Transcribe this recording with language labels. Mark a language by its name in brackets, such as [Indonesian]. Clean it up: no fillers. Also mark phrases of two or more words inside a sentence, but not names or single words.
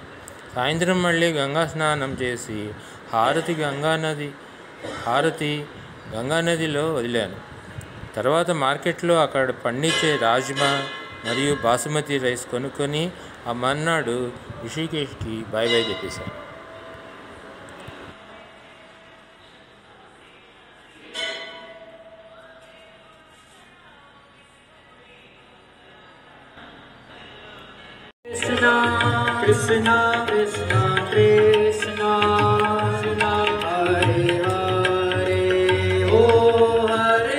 [Telugu] సాయంత్రం మళ్ళీ గంగా స్నానం చేసి హారతి గంగానదిలో వదిలాను. తర్వాత మార్కెట్లో అక్కడ పండించే రాజ్మా మరియు బాసుమతి రైస్ కొనుక్కొని ఆ మర్నాడు రిషికేష్కి [English] bye bye [Telugu] చెప్పేశాను. [Sanskrit] Krishna, Krishna, Krishna, Krishna, Krishna, Hare Hare, Oh Hare